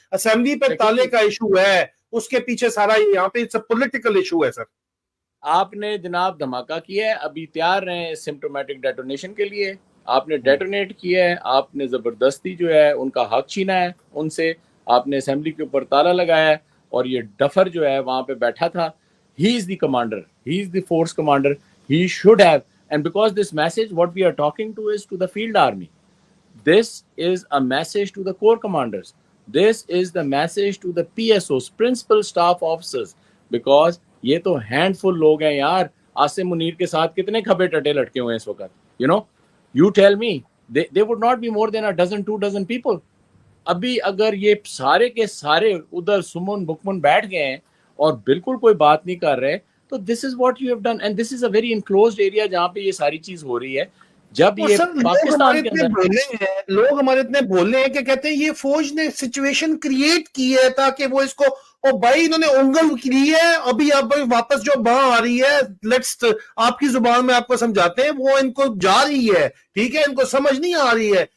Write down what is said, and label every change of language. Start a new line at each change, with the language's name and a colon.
Urdu: Assembly پہ تالے کا ایشو ہے, اس کے پیچھے سارا یہاں پہ پولیٹیکل ایشو ہے. سر آپ نے جناب دھماکہ کیا ہے, ابھی تیار رہے سمپٹومیٹک ڈیٹونیشن کے لیے, آپ نے ڈیٹونیٹ کیا ہے, آپ نے زبردستی جو ہے ان کا حق چھینا ہے ان سے, آپ نے اسمبلی کے اوپر تالا لگایا ہے, اور یہ ڈفر جو ہے وہاں پہ بیٹھا تھا.
English: He is the commander, he is the force commander, he should have, and because this message what we are talking to is to the field army, this is a message to the corps commanders, this is the message to the PSOs, principal staff officers, because
Urdu: یہ تو hand فل لوگ ہیں یار. عاصم منیر کے ساتھ کتنے کھبے ٹٹے لٹکے ہوئے ہیں اس وقت,
English: you tell me, they would not be more than a dozen, 2 dozen people.
Urdu: ابھی اگر یہ سارے کے سارے ادھر سمن بکمن بیٹھ گئے ہیں اور بالکل کوئی بات نہیں کر رہے, تو
English: this is what you have done, and this is a very enclosed area
Urdu: جہاں پہ یہ ساری چیز ہو رہی ہے. جب یہ پاکستان کے اندر لوگ ہمارے اتنے بولنے ہیں کہ کہتے ہیں یہ فوج نے سچویشن کریٹ کی ہے تاکہ وہ اس کو, اور بھائی انہوں نے انگل کی ہے, ابھی اب واپس جو باں آ رہی ہے, لیٹس آپ کی زبان میں آپ کو سمجھاتے ہیں, وہ ان کو جا رہی ہے, ٹھیک ہے, ان کو سمجھ نہیں آ رہی ہے.